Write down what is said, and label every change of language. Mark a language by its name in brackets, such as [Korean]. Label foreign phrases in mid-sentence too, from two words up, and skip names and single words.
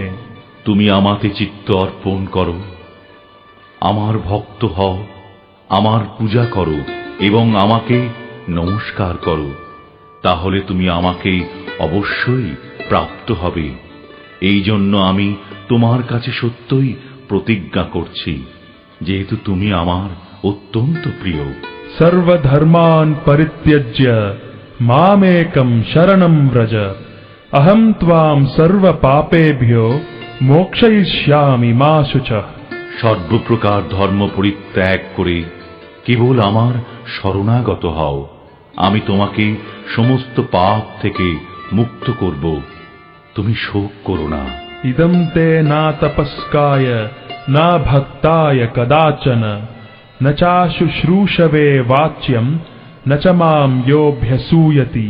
[Bangla] তুমি আমাতে চিত্ত অর্পণ করো, আমার ভক্ত হও, আমার পূজা করো এবং আমাকে নমস্কার করো, তাহলে তুমি আমাকে অবশ্যই প্রাপ্ত হবে। এই জন্য আমি তোমার কাছে সত্যই প্রতিজ্ঞা করছি, যেহেতু তুমি আমার অত্যন্ত প্রিয়। [Sanskrit] সর্বধর্মান পরিত্যজ্য মামেকম শরণম ব্রজ, অহম ত্বাম সর্ব পাপেভ্যো মোক্ষয়িষ্যামি মা শুচঃ। [Bangla] সর্বপ্রকার ধর্ম পরিত্যাগ করে কেবল আমার শরণাগত হও, আমি তোমাকে সমস্ত পাপ থেকে মুক্ত করব। তুমি শোক করো না। [Sanskrit] ইদম তে না তপস্কায় না ভক্তায় কদাচন, ন চাশুশ্রূষবে বাচ্যম ন চ মাম যোऽভ্যসূয়তি।